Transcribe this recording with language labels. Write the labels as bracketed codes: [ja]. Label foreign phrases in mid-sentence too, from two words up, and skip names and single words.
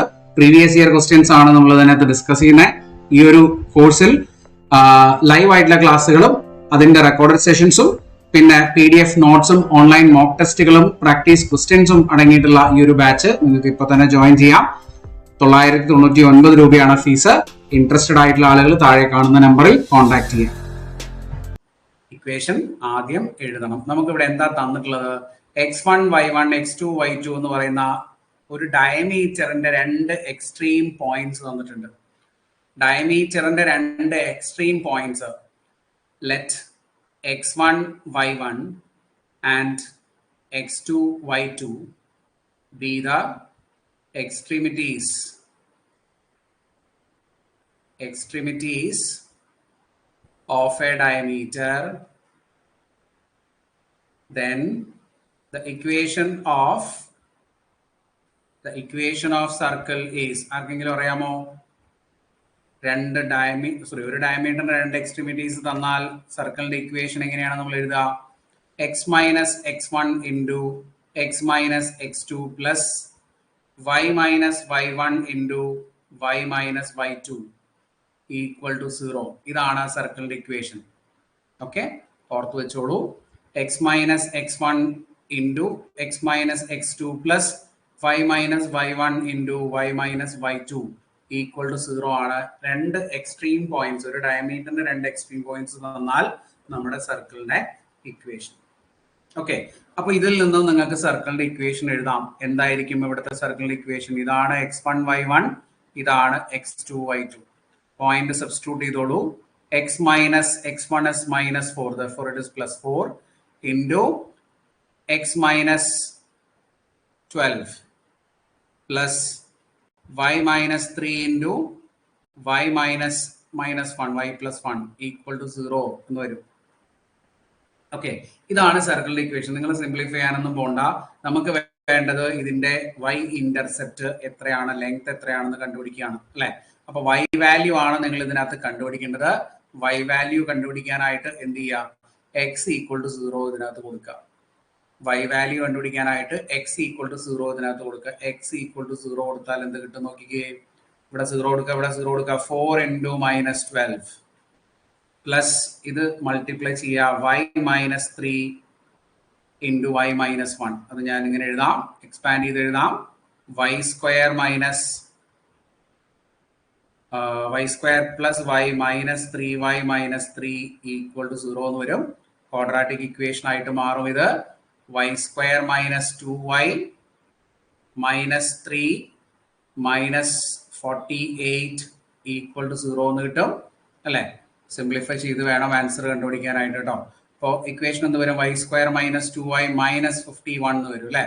[en] previous year questions [ml] ആണ് നമ്മൾ ഇതിനകത്ത് ഡിസ്കസ് ചെയ്യുന്നത്. ഈ ഒരു കോഴ്സിൽ ലൈവ് ആയിട്ടുള്ള ക്ലാസ്സുകളും അതിന്റെ [en] recorded sessions [ml] പിന്നെ PDF നോട്ട്സും ഓൺലൈൻ [en] mock tests practice questions [ml] അടങ്ങിയിട്ടുള്ള ഈ ഒരു ബാച്ച് നിങ്ങൾക്ക് ഇപ്പൊ തന്നെ ജോയിൻ ചെയ്യാം. 999 രൂപയാണ് ഫീസ്. ഇൻട്രസ്റ്റഡ് ആയിട്ടുള്ള ആളുകൾ താഴെ കാണുന്ന നമ്പറിൽ കോൺടാക്ട് ചെയ്യാം. ഇക്വേഷൻ ആദ്യം എഴുതണം. നമുക്ക് ഇവിടെ എന്താ തന്നിട്ടുള്ളത്? x1 y1 x2 y2 എന്ന് പറയുന്ന ഒരു ഡയമീറ്ററിന്റെ 2 [en] extreme points [ml] തന്നിട്ടുണ്ട്. [en] ഡയമീറ്ററിന്റെ 2 extreme points let x1 y1 and x2 y2 be the extremities of a diameter. Then the equation of circle is [ml] ആർക്കെങ്കിലും അറിയാമോ? ഒരു ഡയമീറ്ററിന്റെ 2 എക്സ്ട്രീമിറ്റീസ് തന്നാൽ സർക്കിളിന്റെ ഇക്വേഷൻ എങ്ങനെയാണ് നമ്മൾ എഴുതുക? [en] x minus x1 into x minus x2 plus y minus y1 into y minus y2 equal to 0. [ml] ഇതാണ് സർക്കിളിന്റെ ഇക്വേഷൻ. ഓക്കെ, ഓർത്ത് വെച്ചോളൂ. [en] x minus x1 into x minus x2 plus y minus y1 into y minus y2 equal to 0 ആണ്. [ml] 2 [en] extreme points, [ml] ഒരു ഡയമീറ്ററിന്റെ 2 [en] extreme points [ml] തന്നാൽ നമ്മുടെ സർക്കിളിന്റെ ഇക്വേഷൻ. ഓക്കെ, അപ്പൊ ഇതിൽ നിന്നും നിങ്ങൾക്ക് സർക്കിളിന്റെ ഇക്വേഷൻ എഴുതാം. എന്തായിരിക്കും ഇവിടുത്തെ സർക്കിളിന്റെ ഇക്വേഷൻ? ഇതാണ് x1 y1, ഇതാണ് x2 y2. പോയിന്റ് സബ്സ്റ്റിറ്റ്യൂട്ട് ചെയ്തോളൂ. [en] x minus x1 is minus 4, therefore it is plus 4 into x minus 12 plus y minus 3 into y minus 1, y plus 1 equal to 0 [ml] എന്ന് വരും. ഓക്കെ, ഇതാണ് സർക്കിളിന്റെ ഇക്വേഷൻ. നിങ്ങൾ സിംപ്ലിഫൈ ചെയ്യാനൊന്നും പോണ്ട. നമുക്ക് വേണ്ടത് ഇതിന്റെ y ഇന്റർസെപ്റ്റ് എത്രയാണ്, ലെങ്ത് എത്രയാണെന്ന് കണ്ടുപിടിക്കുകയാണ് അല്ലെ? അപ്പൊ y വാല്യൂ ആണ് നിങ്ങൾ ഇതിനകത്ത് കണ്ടുപിടിക്കേണ്ടത്. y വാല്യൂ കണ്ടുപിടിക്കാനായിട്ട് എന്ത് ചെയ്യുക? x [en] equal to [ml] 0 ഇതിനകത്ത് കൊടുക്കുക. y വാല്യൂ കണ്ടുപിടിക്കാനായിട്ട് x [en] equal to [ml] 0 ഇതിനകത്ത് കൊടുക്കുക. x [en] equal to [ml] 0 കൊടുത്താൽ എന്ത് കിട്ടും നോക്കിക്കേ. ഇവിടെ 0 കൊടുക്കുക, ഇവിടെ 0 കൊടുക്കുക. [en] 4 into minus 12 [ml] പ്ലസ് ഇത് മൾട്ടിപ്ലൈ ചെയ്യുക [en] y minus 3 into y minus 1. [ml] അത് ഞാൻ ഇങ്ങനെ എഴുതാം, എക്സ്പാൻഡ് ചെയ്ത് എഴുതാം. [en] y square minus y square plus y minus 3y minus 3 equal to 0 [ml] എന്ന് വരും. [en] quadratic equation [ml] ആയിട്ട് മാറും ഇത്. [en] y square minus 2y minus 3 minus 48 equal to 0 [ml] എന്ന് കിട്ടും അല്ലെ? സിംപ്ലിഫൈ ചെയ്ത് വേണം ആൻസർ കണ്ടുപിടിക്കാനായിട്ട് കേട്ടോ. അപ്പോൾ ഇക്വേഷൻ എന്ത് വരും? [en] y square minus 2y minus 51 [ml] എന്ന് വരും അല്ലെ?